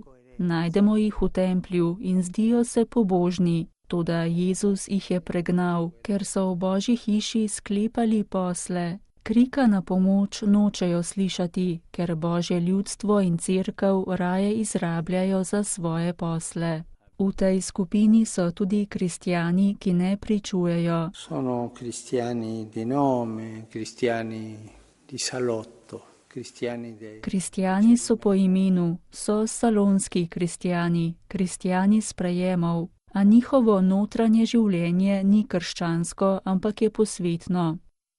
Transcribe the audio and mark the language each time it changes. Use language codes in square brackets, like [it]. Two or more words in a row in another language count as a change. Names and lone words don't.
[sl] Najdemo jih v templju in zdijo se pobožni, toda Jezus jih je pregnal, ker so v Božji hiši sklepali posle. Krika na pomoč nočejo slišati, ker Božje ljudstvo in cerkev raje izrabljajo za svoje posle. V tej skupini so tudi kristjani, ki ne pričujejo. [it] Sono cristiani di nome, cristiani di salotto. [sl] Kristjani so po imenu, so salonski kristjani, kristjani sprejemov, a njihovo notranje življenje ni krščansko, ampak je posvetno.